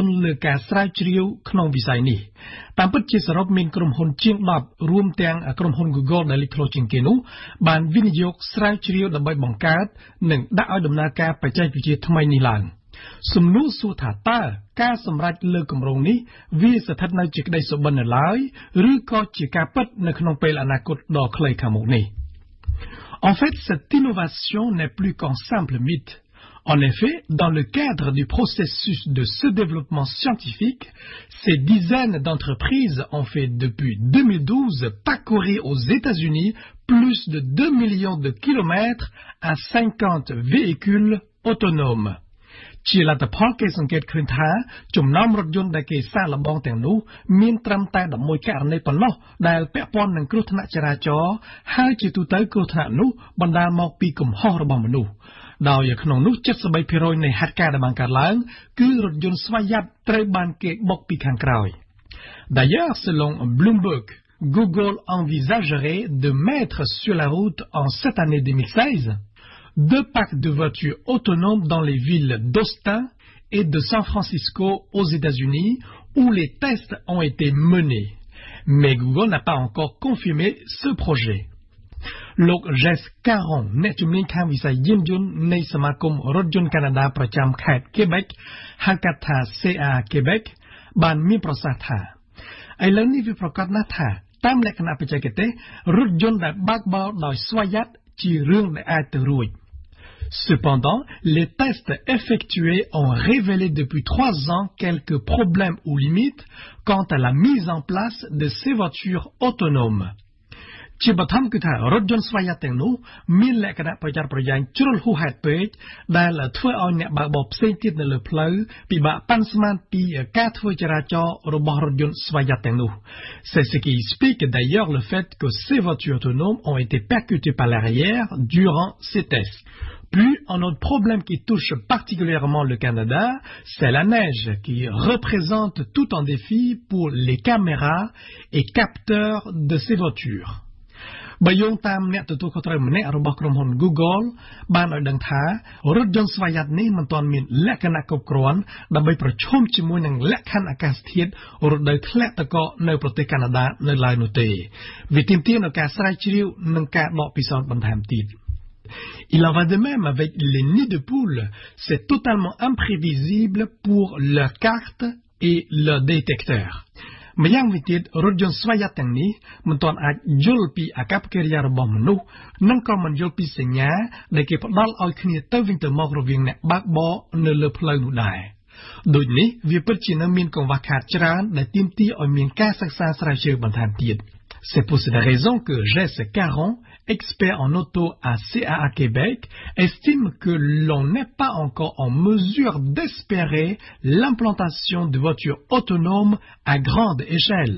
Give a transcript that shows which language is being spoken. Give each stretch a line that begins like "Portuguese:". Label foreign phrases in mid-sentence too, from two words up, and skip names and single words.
Khmer: លើការស្រាវជ្រាវក្នុងវិស័យនេះតាមពិតជាសរុបមានក្រុមហ៊ុនជាង10រួមទាំងក្រុមហ៊ុន Google ដែលលេចធ្លោជាងគេនោះបានវិនិយោគស្រាវជ្រាវដើម្បីបង្កើតនិងដាក់ឲ្យដំណើរការបច្ចេកវិទ្យាថ្មីនេះឡើងសំណួរសួរថាតើការសម្រេចលើគម្រោងនេះវាស្ថិតនៅជាក្តីសុបិននៅឡើយឬក៏ជាការពិតនៅក្នុងពេលអនាគតដ៏ខ្លីខាងមុខនេះ
French: En fait, cette innovation n'est plus qu'un simple mythe. En effet, dans le cadre du processus de ce développement scientifique, ces dizaines d'entreprises ont fait depuis 2012 parcourir aux États-Unis plus de 2 millions de kilomètres à 50 véhicules autonomes.
Khmer: ជាលទ្ធផលគេសង្កេតឃើញថាចំណោមរថយន្តដែលគេសាកល្បងទាំងនោះមានត្រឹមតែ11ករណីប៉ុណ្ណោះដែលពា ក់ព័ន្ធនឹងគ្រោះថ្នាក់ចរាចរណ៍ហើយជាទូទៅគ្រោះថ្នាក់នោះបណ្ដាលមកពីកំហុសរបស់មនុស្សដោយក្នុងនោះ 73% នៃហេតុការណ៍ដែលបានកើតឡើងគឺរថយន្តស្វ័យយ័តត្រូវបានគេបុកពីខាងក្រោយ
French: D'ailleurs, selon Bloomberg, Google envisagerait de mettre sur la route en cette année 2016 2 parcs de voitures autonomes dans les villes d'Austin et de San Francisco aux États-Unis où les tests ont été menés. Mais Google n'a pas encore confirmé ce projet.
Khmer: លោក Jess Caron អ្នកជំនាញខាងវិស័យយានយន្តនៃសមាគមរថយន្តកាណាដាប្រចាំខេត្ត Quebec ហៅកាត់ថា CA Quebec បានមានប្រសាសន៍ថាឥឡូវនេះវាប្រកាសណាស់ថាតាមលក្ខណៈបច្ចេកទេសរថយន្តដែលបើកបរដោយស្វ័យយ័តជារឿងដែលអាចទៅរួច
French: Cependant, les tests effectués ont révélé depuis 3 ans quelques problèmes ou limites quant à la mise en place de ces voitures autonomes.
Khmer: ជាបឋមគឺថារថយន្តស្វ័យយ័តទាំងនោះមានលក្ខណៈប្រយ័ត្នប្រយែងជ្រុលហួសហេតុពេកដែលធ្វើឲ្យអ្នកបើកបរផ្សេងទៀតនៅលើផ្លូវពិបាកប៉ាន់ស្មានពីការធ្វើចរាចរណ៍របស់រថយន្តស្វ័យយ័តទាំងនោះ
French: C'est ce qui explique d'ailleurs le fait que ces voitures autonomes ont été percutées par l'arrière durant ces tests. Puis, un autre problème qui touche particulièrement le Canada, c'est la neige qui représente tout un défi pour les caméras et capteurs de ces voitures.
Khmer: បើយោងតាមអ្នកទទួលខុសត្រូវម្នាក់របស់ក្រុមហ៊ុន Google បានឲ្យដឹងថារថយន្តស្វ័យយ័តនេះមិនទាន់មានលក្ខណៈគ្រប់គ្រាន់ដើម្បីប្រឈមជាមួយនឹងលក្ខខណ្ឌអាកាសធាតុរដូវធ្លាក់ទឹកកកនៅប្រទេសកាណាដានៅឡើយនោះទេវាទាមទារនូវការស្រាវជ្រាវនិងការដកពិសោធន៍បន្ថែមទៀត
French: Il en va de même avec les nids de poules. C'est totalement imprévisible pour leur carte et leur détecteur.
Khmer: ម្យ៉ាងវិញទៀតរថយន្តស្វ័យយ័តទាំងនេះមិនទាន់អាចយល់ពីអាកប្បកិរិយារបស់មនុស្សនិងក៏ មិនយល់ពីសញ្ញាដែលគេផ្ដល់ឲ្យគ្នាទៅវិញទៅមករវាងអ្នកបើកបរនៅលើផ្លូវនោះដែរដូចនេះវាពិតជានៅមានកង្វះខាតច្រើនដែលទាមទារឲ្យមានការសិក្សាស្រាវជ្រាវបន្ថែមទៀត
French: C'est pour cette raison que Jesse Caron, expert en auto à CAA Québec, estime que l'on n'est pas encore en mesure d'espérer l'implantation de voitures autonomes à grande échelle.